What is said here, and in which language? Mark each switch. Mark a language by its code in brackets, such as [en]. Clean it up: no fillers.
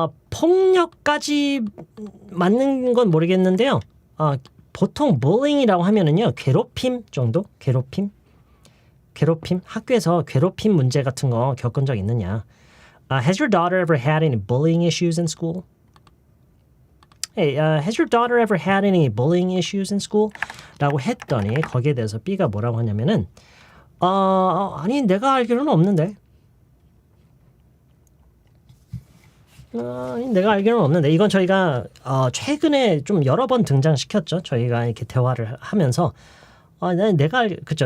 [ko] 폭력까지 맞는 건 모르겠는데요. 보통 bullying이라고 하면은요, 괴롭힘 정도? 괴롭힘? 학교에서 괴롭힘 문제 같은 거 겪은 적 있느냐? [en] Has your daughter ever had any bullying issues in school? Hey, has your daughter ever had any bullying issues in school? [ko] 라고 했더니 거기에 대해서 B가 뭐라고 하냐면은 아니 내가 알기로는 없는데. 내가 알기로는 없는데 이건 저희가 최근에 좀 여러 번 등장시켰죠. 저희가 이렇게 대화를 하면서 내가 그쵸?